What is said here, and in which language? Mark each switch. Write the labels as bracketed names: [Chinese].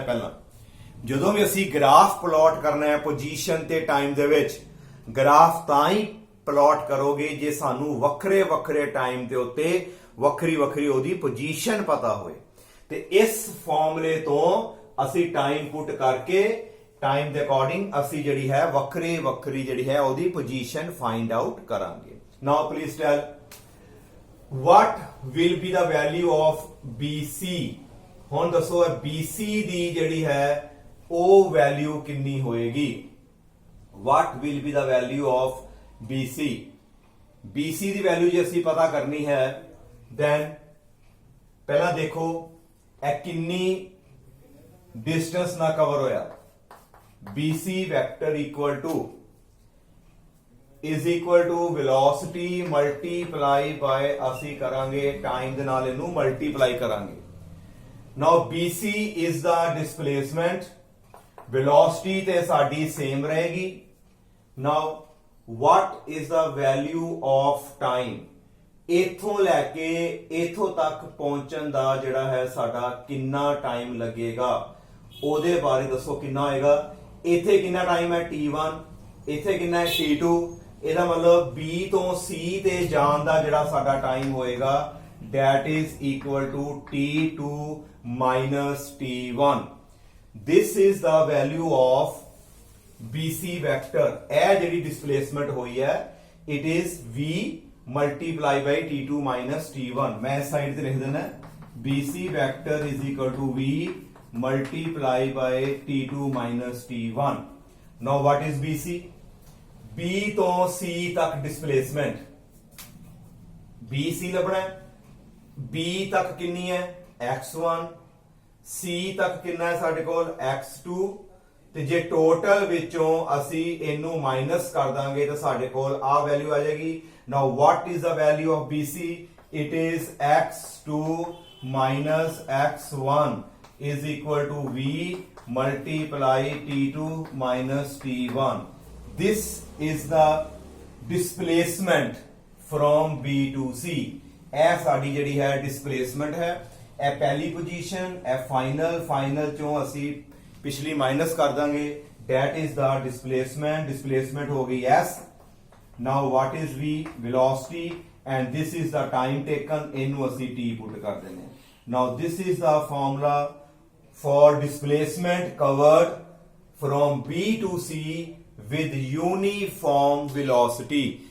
[Punjabi] ਪਹਿਲਾਂ ਜਦੋਂ ਵੀ ਅਸੀਂ ਗ੍ਰਾਫ ਪਲਾਟ ਕਰਨਾ ਹੈ ਪੋਜੀਸ਼ਨ ਤੇ ਟਾਈਮ ਦੇ ਵਿੱਚ, ਗ੍ਰਾਫ ਤਾਂ ਹੀ ਪਲਾਟ ਕਰੋਗੇ ਜੇ ਸਾਨੂੰ ਵੱਖਰੇ ਵੱਖਰੇ ਟਾਈਮ ਦੇ ਉੱਤੇ ਵੱਖਰੀ ਵੱਖਰੀ ਉਹਦੀ ਪੋਜੀਸ਼ਨ ਪਤਾ ਹੋਵੇ। ਤੇ ਇਸ ਫਾਰਮੂਲੇ ਤੋਂ ਅਸੀਂ ਟਾਈਮ ਪੁੱਟ ਕਰਕੇ ਟਾਈਮ ਦੇ ਅਕੋਰਡਿੰਗ ਅਸੀਂ ਜਿਹੜੀ ਹੈ ਵੱਖਰੀ ਵੱਖਰੀ ਜਿਹੜੀ ਹੈ ਉਹਦੀ ਪੋਜੀਸ਼ਨ ਫਾਈਂਡ ਆਊਟ ਕਰਾਂਗੇ। [English] Now please tell what will be the value of BC। [Punjabi] ਹੁਣ ਦੱਸੋ BC ਦੀ ਜਿਹੜੀ ਹੈ ਉਹ ਵੈਲਿਊ ਕਿੰਨੀ ਹੋਏਗੀ। [English] what will be the value of BC। [Punjabi] BC ਦੀ value ਜੇ ਅਸੀਂ ਪਤਾ ਕਰਨੀ ਹੈ then ਪਹਿਲਾਂ ਦੇਖੋ ਇਹ ਕਿੰਨੀ ਡਿਸਟੈਂਸ ਨਾਲ ਕਵਰ ਹੋਇਆ। [English] BC vector is equal to velocity multiply by [Punjabi] ਅਸੀਂ ਕਰਾਂਗੇ ਟਾਈਮ ਦੇ ਨਾਲ ਇਹਨੂੰ ਮਲਟੀਪਲਾਈ ਕਰਾਂਗੇ। [English] now BC is the displacement, velocity [Punjabi] ਤੇ ਸਾਡੀ ਸੇਮ ਰਹੇਗੀ। [English] now what is the value of time। [Punjabi] ਇਥੋਂ ਲੈ ਕੇ ਇਥੋਂ ਤੱਕ ਪਹੁੰਚਣ ਦਾ ਜਿਹੜਾ ਹੈ ਸਾਡਾ ਕਿੰਨਾ ਟਾਈਮ ਲੱਗੇਗਾ ਉਹਦੇ ਬਾਰੇ ਦੱਸੋ ਕਿੰਨਾ ਹੋਏਗਾ। ਇੱਥੇ ਕਿੰਨਾ ਟਾਈਮ ਹੈ t1, ਇੱਥੇ ਕਿੰਨਾ ਹੈ t2। ਇਹਦਾ ਮਤਲਬ B ਤੋਂ C ਤੇ ਜਾਣ ਦਾ ਜਿਹੜਾ ਸਾਡਾ ਟਾਈਮ ਹੋਏਗਾ [English] that is equal to t2 minus t1। this is the value of BC vector। [Punjabi] ਇਹ ਜਿਹੜੀ ਡਿਸਪਲੇਸਮੈਂਟ ਹੋਈ ਹੈ [English] it is V multiply by t2 minus t1। [Punjabi] ਮੈਂ ਇਸ ਸਾਈਡ ਤੇ ਲਿਖ ਦੇਣਾ [English] BC vector is equal to V multiply by t2 minus t1। now what is BC। [Punjabi] B ਤੋਂ C ਤੱਕ ਡਿਸਪਲੇਸਮੈਂਟ BC ਲੱਭਣਾ ਹੈ। B ਤੱਕ ਕਿੰਨੀ ਹੈ x1, C ਤੱਕ ਕਿੰਨਾ ਹੈ ਸਾਡੇ ਕੋਲ x2। ਤੇ ਜੇ ਟੋਟਲ ਵਿੱਚੋਂ ਅਸੀਂ ਇਹਨੂੰ ਮਾਈਨਸ ਕਰ ਦਾਂਗੇ ਤਾਂ ਸਾਡੇ ਕੋਲ ਆ ਵੈਲਿਊ ਆ ਜਾਏਗੀ। [English] now what is the value of BC। it is x2 minus x1 is equal to V multiply t2 minus t1। this is the displacement from B to C। [Punjabi] ਇਹ ਸਾਡੀ ਜਿਹੜੀ ਹੈ ਡਿਸਪਲੇਸਮੈਂਟ ਹੈ। ਇਹ ਪਹਿਲੀ ਪੋਜੀਸ਼ਨ, ਇਹ ਫਾਈਨਲ ਚੋਂ ਅਸੀਂ ਪਿਛਲੀ ਮਾਈਨਸ ਕਰ ਦਾਂਗੇ [English] that is the displacement [Punjabi] ਹੋ ਗਈ S। [English] now what is V velocity and this is the time taken। [Punjabi] ਇਹਨੂੰ ਅਸੀਂ T ਪੁੱਟ ਕਰ ਦਿੰਦੇ ਹਾਂ। [English] now this is the formula for displacement covered from B to C with uniform velocity।